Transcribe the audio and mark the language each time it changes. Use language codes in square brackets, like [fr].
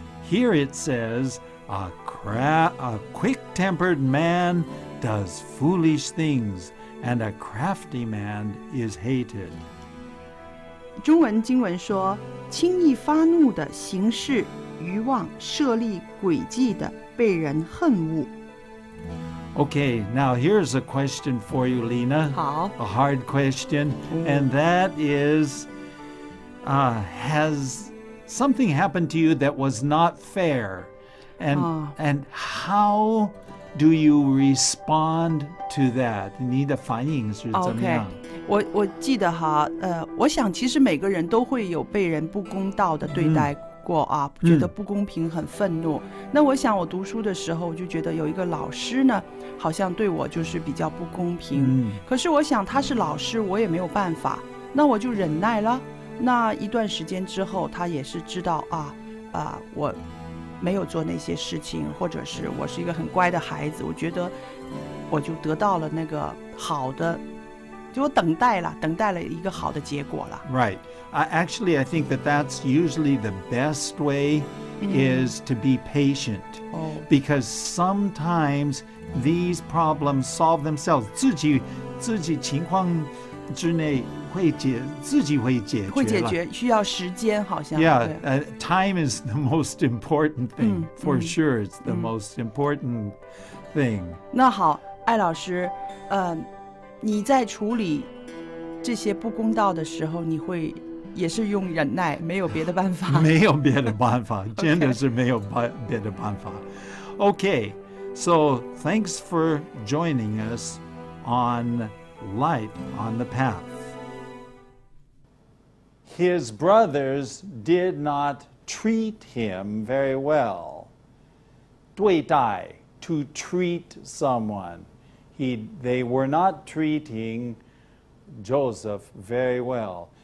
[en] Here it says, a quick-tempered man does foolish things, and a crafty man is hated. [zh] 中文经文说，轻易发怒的行事愚妄，设立诡计的被人恨恶。 [en] Okay, now here's a question for you, Lena. [zh] 好， [en] A hard question, and that is, has something happened to you that was not fair? And how do you respond to that? [zh] 你的反应是怎么样？我记得哈，我想其实每个人都会有被人不公道的对待过啊，觉得不公平，很愤怒。那我想我读书的时候，我就觉得有一个老师呢，好像对我就是比较不公平。可是我想他是老师，我也没有办法，那我就忍耐了。那一段时间之后，他也是知道我没有做那些事情，或者是我是一个很乖的孩子，我觉得我就得到了那个好的。就等待了一个好的结果了。 [en] Right. Actually, I think that's usually the best way is to be patient. Because sometimes these problems solve themselves. [zh] 自己情况之内自己会解决了。会解决，需要时间好像。 [en] Yeah, time is the most important thing. For sure, it's the most important thing. [zh] 那好，艾老师，你在处理这些不公道的时候，你会也是用忍耐，没有别的办法。没有别的办法，真的是没有别的办法。 [en] Okay, so thanks for joining us on Light on the Path. His brothers did not treat him very well. 对待 to treat someone. They were not treating Joseph very well.